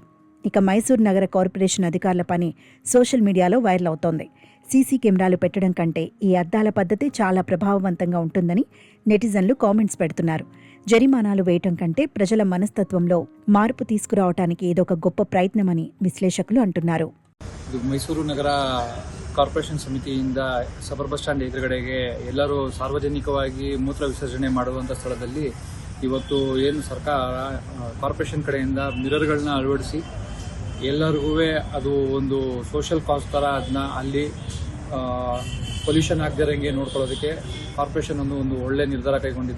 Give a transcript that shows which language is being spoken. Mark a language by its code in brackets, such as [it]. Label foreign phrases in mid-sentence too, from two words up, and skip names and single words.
[te] ఇక మైసూర్ నగర కార్పొరేషన్ అధికారుల పని [en] social media [te] వైరల్ అవుతోంది. [en] CC cameras [te] పెట్టడం కంటే ఈ అద్దాల పద్ధతి చాలా ప్రభావవంతంగా ఉంటుందని నెటిజన్లు కామెంట్స్ పెడుతున్నారు. జరిమానాలు వేయటం కంటే ప్రజల మనస్తత్వంలో మార్పు తీసుకురావటానికి ఇదొక గొప్ప ప్రయత్నమని విశ్లేషకులు అంటున్నారు. [kn] ಮೈಸೂರು ನಗರ ಕಾರ್ಪೊರೇಷನ್ ಸಮಿತಿಯಿಂದ [en] suburb bus stand [kn] ಎದುರುಗಡೆಗೆ ಎಲ್ಲರೂ ಸಾರ್ವಜನಿಕವಾಗಿ ಮೂತ್ರ ವಿಸರ್ಜನೆ ಮಾಡುವಂಥ ಸ್ಥಳದಲ್ಲಿ ಇವತ್ತು ಏನು ಸರ್ಕಾರ ಕಾರ್ಪೊರೇಷನ್ ಕಡೆಯಿಂದ ಮಿರರ್ಗಳನ್ನ ಅಳವಡಿಸಿ ಎಲ್ಲರಿಗೂ ಅದು ಒಂದು [en] social cause [kn] ಥರ ಅದನ್ನ ಅಲ್ಲಿ ಪೊಲ್ಯೂಷನ್ ಆಗದಿರಂಗೆ ನೋಡ್ಕೊಳ್ಳೋದಕ್ಕೆ ಕಾರ್ಪೊರೇಷನ್ ಒಂದು ಒಳ್ಳೆ ನಿರ್ಧಾರ ಕೈಗೊಂಡಿದೆ.